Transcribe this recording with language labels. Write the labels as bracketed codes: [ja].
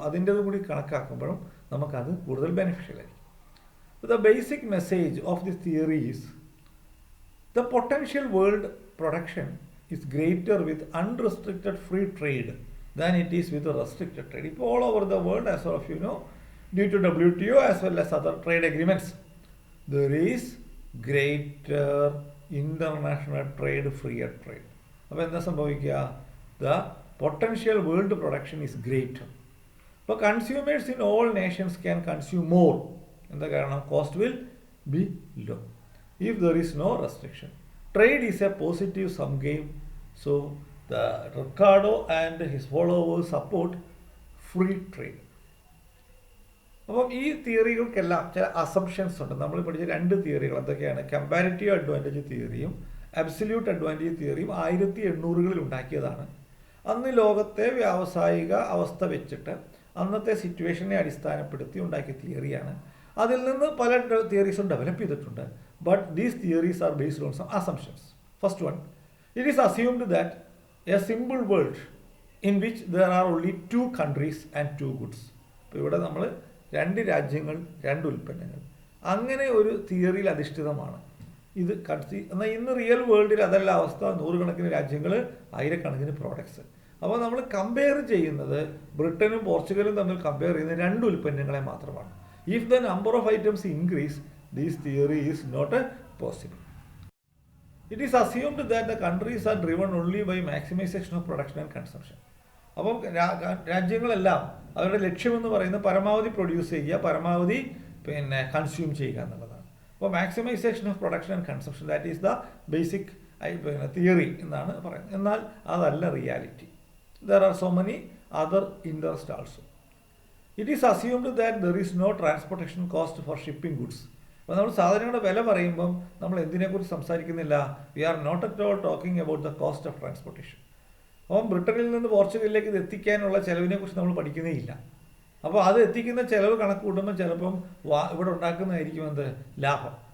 [ml] അതിൻ്റെത് കൂടി കണക്കാക്കുമ്പോഴും നമുക്കത് കൂടുതൽ ബെനിഫിഷ്യൽ ആയിരിക്കും. [en] The basic message of this theory is the potential world production is greater with unrestricted free trade than it is with a restricted trade. ഇപ്പോൾ all over the world, as all of you know, due to WTO as well as other trade agreements, there is greater international trade, freer trade. [ml] അപ്പോൾ എന്താ സംഭവിക്കുക? [en] The potential world production is greater. അപ്പോൾ consumers in all nations can consume more. [ml] എന്താ കാരണം? [en] Cost will be low if there is no restriction. Trade is a positive sum game, so the Ricardo and his followers support free trade. [ml] അപ്പം ഈ തിയറികൾക്കെല്ലാം ചില assumptions ഉണ്ട്. നമ്മൾ പഠിച്ച രണ്ട് തിയറികൾ എന്തൊക്കെയാണ്? കമ്പാരിറ്റീവ് അഡ്വാൻറ്റേജ് തിയറിയും അബ്സല്യൂട്ട് അഡ്വാൻറ്റേജ് തിയറിയും 1880-കളിൽ ഉണ്ടാക്കിയതാണ്. അന്ന് ലോകത്തെ വ്യാവസായിക അവസ്ഥ വെച്ചിട്ട് അന്നത്തെ സിറ്റുവേഷനെ അടിസ്ഥാനപ്പെടുത്തി ഉണ്ടാക്കിയ തിയറിയാണ്. അതിൽ നിന്ന് പല തിയറീസും ഡെവലപ്പ് ചെയ്തിട്ടുണ്ട്. [en] But these theories are based on some assumptions. First one, it is assumed that a simple world in which there are only two countries and two goods. [ml] ഇപ്പോൾ ഇവിടെ നമ്മൾ രണ്ട് രാജ്യങ്ങൾ, രണ്ട് ഉൽപ്പന്നങ്ങൾ, അങ്ങനെ ഒരു തിയറിയിൽ അധിഷ്ഠിതമാണ് ഇത്. എന്നാൽ ഇന്ന് റിയൽ വേൾഡിൽ അതല്ല അവസ്ഥ. 100 കണക്കിന് രാജ്യങ്ങൾ, 1000 പ്രോഡക്ട്സ്. അപ്പോൾ നമ്മൾ കമ്പയർ ചെയ്യുന്നത് ബ്രിട്ടനും പോർച്ചുഗലും തമ്മിൽ കമ്പയർ ചെയ്യുന്ന രണ്ട് ഉൽപ്പന്നങ്ങളെ മാത്രമാണ്. [en] If the number of items increase, this theory is not possible. It is assumed that the countries are driven only by maximization of production and consumption. [ml] അപ്പം രാജ്യങ്ങളെല്ലാം അവരുടെ ലക്ഷ്യമെന്ന് പറയുന്നത് പരമാവധി പ്രൊഡ്യൂസ് ചെയ്യുക, പരമാവധി കൺസ്യൂം ചെയ്യുക എന്നുള്ളതാണ്. [en] അപ്പോൾ maximization of production and consumption, that is the basic theory [ml] എന്നാണ് പറയുന്നത്. എന്നാൽ അതല്ല reality. [en] There are so many other interest also. It is assumed that there is no transportation cost for shipping goods. [ml] അപ്പോൾ നമ്മൾ സാധനങ്ങളുടെ വില പറയുമ്പം നമ്മൾ എന്തിനെക്കുറിച്ച് സംസാരിക്കുന്നില്ല? [en] We are not at all talking about the cost of transportation. [ml] അപ്പം ബ്രിട്ടനിൽ നിന്ന് പോർച്ചുഗലിലേക്ക് ഇത് എത്തിക്കാനുള്ള ചിലവിനെക്കുറിച്ച് നമ്മൾ പഠിക്കുന്നേ ഇല്ല. അപ്പോൾ അത് എത്തിക്കുന്ന ചിലവ് കണക്ക് കൂട്ടുമ്പോൾ ചിലപ്പം ഇവിടെ ഉണ്ടാക്കുന്നതായിരിക്കും എന്ത് ലാഭം.